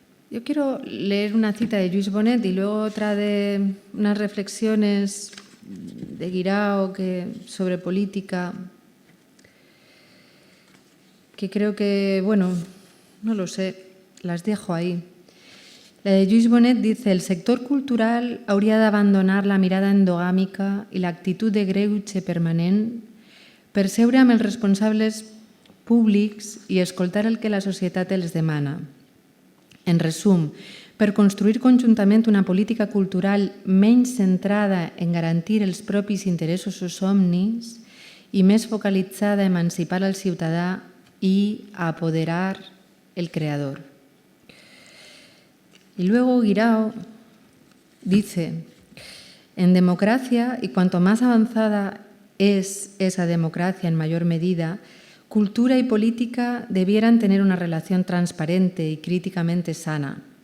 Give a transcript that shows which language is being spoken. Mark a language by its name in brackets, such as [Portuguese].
[Spanish] Yo quiero leer una cita de Lluís Bonet y luego otra de unas reflexiones de Guirao sobre política, que creo que, bueno, no lo sé, las dejo ahí. La de Lluís Bonet dice: [Catalan] el sector cultural hauria d'abandonar la mirada endogàmica i l'actitud de greuge permanent, percebre amb els responsables públics i escoltar el que la societat els demana. En resum, per construir conjuntament una política cultural menys centrada en garantir els propis interessos o somnis i més focalitzada a emancipar el ciutadà y a apoderar el creador. [Spanish] Y luego Guirao dice: en democracia, y cuanto más avanzada es esa democracia en mayor medida, cultura y política debieran tener una relación transparente y críticamente sana.